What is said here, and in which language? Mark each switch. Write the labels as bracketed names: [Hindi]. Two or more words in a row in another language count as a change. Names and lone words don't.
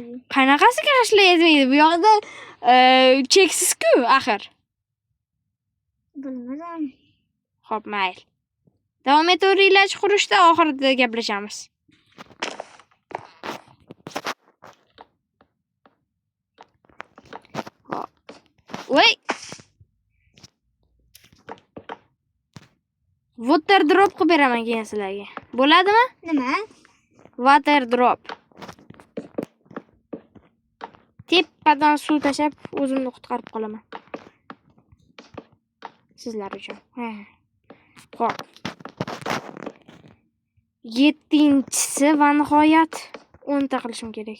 [Uzbek] Qanaqasiga g'ishlar yetmaydi? Bu yoqda cheksiz-ku axir. Bilmadim. Xo'p, mayli. Davom etaveringlar qurishda, oxirida gaplashamiz. Voy. [English] Water drop [Uzbek] qilib beraman keyin sizlarga. Bo'ladimi? Nima? [English] Water drop. [Uzbek] Tepadan suv tashab, o'zimni qutqarib qolaman. Sizlar uchun. Xo'p. 7-si va nihoyat 10 ta qilishim kerak.